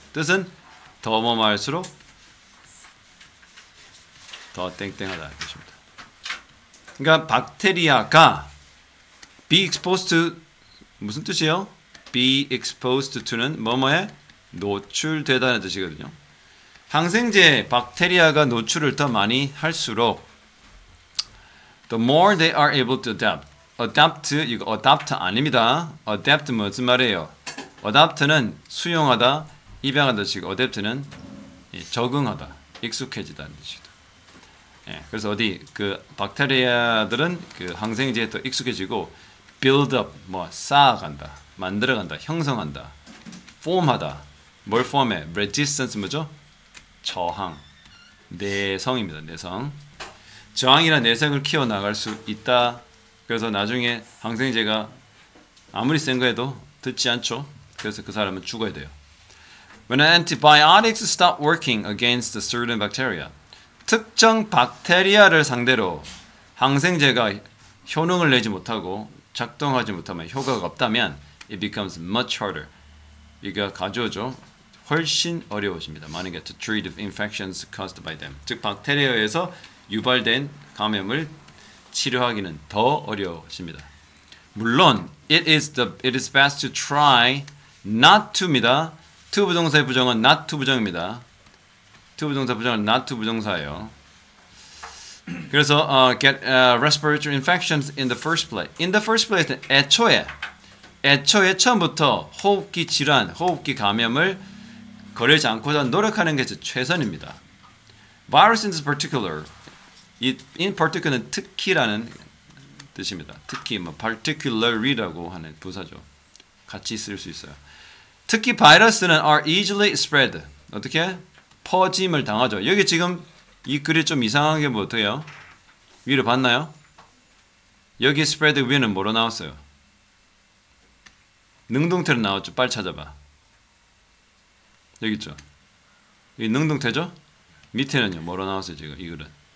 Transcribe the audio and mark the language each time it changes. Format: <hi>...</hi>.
<ko>뜻은 더 뭐 말수록 더 땡땡하다 뜻입니다. 그러니까 박테리아가 be exposed to 무슨 뜻이에요? be exposed to는 뭐뭐에 노출되다는 뜻이거든요. 항생제 박테리아가 노출을 더 많이 할수록</ko> <en>the more they are able to adapt.</en> <ko>adapt 이거 adapt 아닙니다. adapt 무슨 말이에요? adapt는 수용하다, 입양하다 뜻이고 adapt는 적응하다, 익숙해지다는 뜻이다. 그래서 어디 그 박테리아들은 그 항생제에 더 익숙해지고 build up 뭐 쌓아간다, 만들어간다, 형성한다, form하다. 뭘 form해? resistance 뭐죠? 저항, 내성입니다. 내성. 저항이나 내성을 키워 나갈 수 있다. 그래서 나중에 항생제가 아무리 센 거에도 듣지 않죠. 그래서 그 사람은 죽어야 돼요.</ko> <en>When antibiotics stop working against a certain bacteria.</en> <ko>특정 박테리아를 상대로 항생제가 효능을 내지 못하고 작동하지 못하면 효과가 없다면</ko> <en>it becomes much harder.</en> <ko>이거 가져오죠. 훨씬 어려워집니다. 만약에</ko> <en>to treat infections caused by them.</en> <ko>즉 박테리아에서 유발된 감염을 치료하기는 더 어려워집니다. 물론</ko> <en>it is best to try not to입니다.</en> <ko>to 부정사의 부정은 not to 부정입니다. to 부정사 부정은 not to 부정사예요. 그래서</ko> <en>get respiratory infections in the first place. In the first place</en> <ko>애초에 처음부터 호흡기 질환, 호흡기 감염을 거르지 않고자 노력하는 게 최선입니다.</ko> <en>Virus in particular, in particular는</en> <ko>특히라는 뜻입니다. 특히 뭐 particularly라고 하는 부사죠. 같이 쓸 수 있어요. 특히 바이러스는</ko> <en>are easily spread.</en> <ko>어떻게? 퍼짐을 당하죠. 여기 지금 이 글이 좀 이상한 게 뭐 어때요? 위로 봤나요? 여기 spread 위에는 뭐로 나왔어요? 능동태로 나왔죠. 빨리 찾아봐. 여기 있죠. 여기 능동태죠? 밑에는요. 뭐로 나왔어요? 지금 이 글은.</ko>